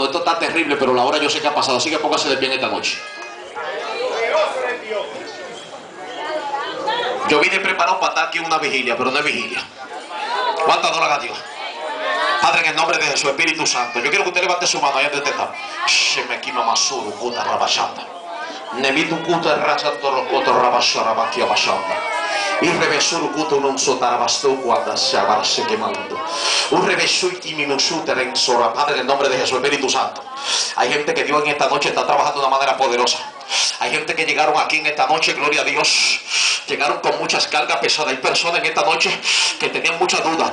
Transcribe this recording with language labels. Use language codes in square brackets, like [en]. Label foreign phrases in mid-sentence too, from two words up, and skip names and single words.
[es] Esto está terrible, pero la hora yo sé que ha pasado. Así que póngase de pie en esta noche. Yo vine preparado para estar aquí en una vigilia, pero no es vigilia. ¿Cuánto adoran a Dios? Padre, en el nombre de Jesús, Espíritu Santo, yo quiero que usted levante su mano allá donde usted está. Shemekima Masuru, Kuta Rabashanda. Nevitu Kuta Rachato Rokoto Rabashara Bakia Bashanda. Y revesur Kuta non sotarabasto guarda Shabarse quemando. Un revesur y minusuter en Sora. Padre, en el nombre de Jesús, Espíritu Santo. Hay gente que Dios en esta noche está trabajando de una manera poderosa. Hay gente que llegaron aquí en esta noche, gloria a Dios. Llegaron con muchas cargas pesadas. Hay personas en esta noche que tenían muchas dudas.